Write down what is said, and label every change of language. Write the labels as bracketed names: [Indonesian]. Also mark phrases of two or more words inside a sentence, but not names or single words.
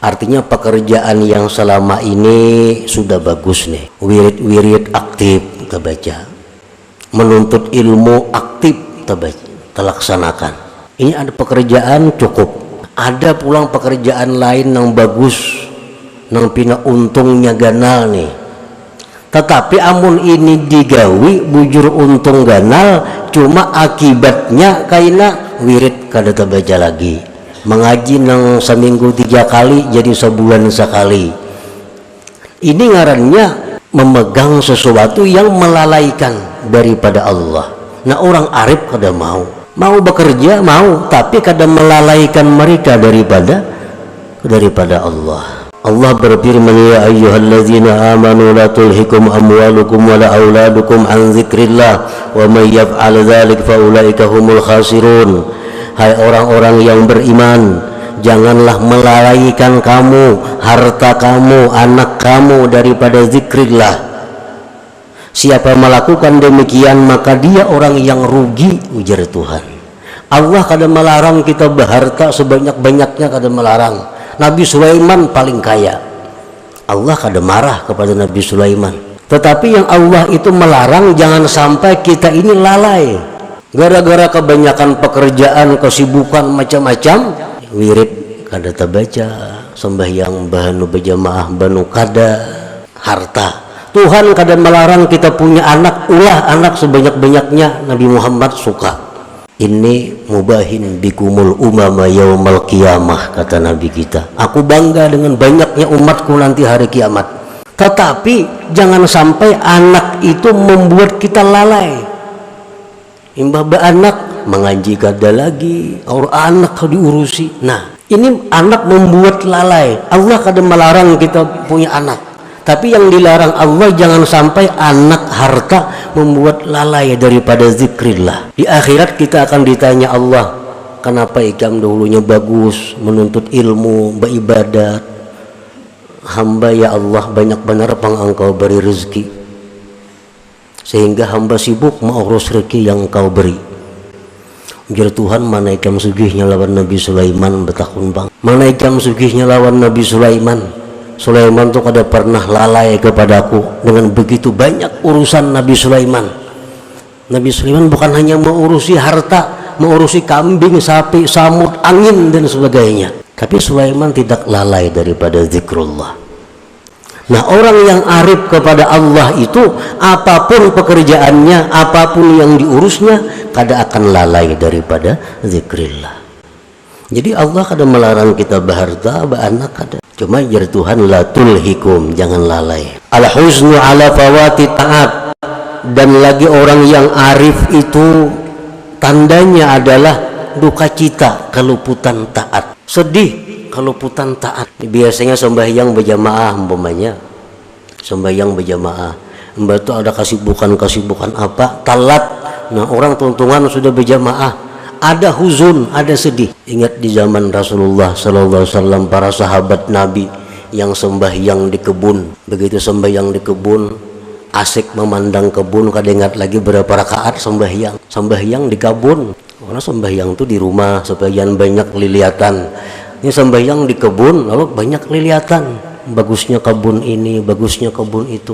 [Indonesian] Artinya pekerjaan yang selama ini sudah bagus nih, wirid-wirid aktif kita baca, menuntut ilmu aktif kita baca, terlaksanakan. Ini ada pekerjaan cukup. [Banjar] Ada pulang pekerjaan lain yang bagus, yang pina untungnya ganal nih. Tetapi amun ini digawi bujur untung ganal, cuma akibatnya kaina wirid kada terbaca lagi. [Indonesian] Mengaji nang seminggu 3 kali jadi sebulan sekali. Ini ngarannya memegang sesuatu yang melalaikan daripada Allah. Nah, orang arif kada mau bekerja, mau, tapi kada melalaikan mereka daripada Allah. [Arabic] الله berfirman، يا أيها الذين آمنوا لا تلهكم أموالكم ولا أولادكم عن ذكر الله ومن يفعل ذلك فأولئك هم الخاسرون. [Indonesian] Hai orang-orang yang beriman, janganlah melalaikan kamu, harta kamu, anak kamu daripada zikrillah. Siapa melakukan demikian maka dia orang yang rugi, ujar Tuhan. Allah kada melarang kita berharta sebanyak-banyaknya, kada melarang. Nabi Sulaiman paling kaya, Allah kada marah kepada Nabi Sulaiman. Tetapi yang Allah itu melarang jangan sampai kita ini lalai gara-gara kebanyakan pekerjaan, kesibukan macam-macam, wirid kada terbaca, sembahyang bahanu berjamaah banu kada, harta. Tuhan kada melarang kita punya anak, ulah anak sebanyak-banyaknya. Nabi Muhammad suka. Ini [Arabic] مباه بكم الأمم يوم القيامة, [Indonesian] kata Nabi kita. Aku bangga dengan banyaknya umatku nanti hari kiamat. Tetapi jangan sampai anak itu membuat kita lalai. [Banjar] Imbah anak mengaji kada lagi, orang anak diurusi. [Indonesian] Nah, ini anak membuat lalai. Allah kada melarang kita punya anak, tapi yang dilarang Allah jangan sampai anak harta membuat lalai daripada zikrillah. Di akhirat kita akan ditanya Allah, kenapa ikam dahulunya bagus menuntut ilmu, beribadat. Hamba ya Allah banyak benar pang engkau beri rezeki, sehingga hamba sibuk mengurus rezeki yang kau beri. [Banjar] Ujar Tuhan, mana ikam sugihnya lawan Nabi Sulaiman betakun bang. Mana ikam sugihnya lawan Nabi Sulaiman. [Indonesian] Sulaiman tuh kada pernah lalai kepadaku dengan begitu banyak urusan Nabi Sulaiman. Nabi Sulaiman bukan hanya mengurusi harta, mengurusi kambing, sapi, samud, angin dan sebagainya. Tapi Sulaiman tidak lalai daripada zikrullah. Nah, orang yang arif kepada Allah itu apapun pekerjaannya, apapun yang diurusnya, kada akan lalai daripada zikrillah. Jadi Allah kada melarang kita berharta, beranak kada. Cuma jar Tuhan, [Arabic] لا تلهكم, [Indonesian] jangan lalai. [Arabic] الحزن على فوات الطاعات. [Indonesian] Dan lagi orang yang arif itu tandanya adalah duka cita keluputan taat. Sedih keluputan taat. Biasanya sembahyang berjamaah umpamanya, sembahyang berjamaah, mbak itu ada kesibukan apa, talat. Nah, orang tuntungan sudah berjamaah, ada huzun, ada sedih. Ingat di zaman Rasulullah [Arabic] صلى الله عليه وسلم, [Indonesian] para sahabat Nabi yang sembahyang di kebun. Begitu sembahyang di kebun, asik memandang kebun, kada ingat lagi berapa rakaat sembahyang di kebun. Karena sembahyang itu di rumah, sebagian banyak liliatan. Ini sembahyang di kebun, lalu banyak liliatan, bagusnya kebun ini, bagusnya kebun itu.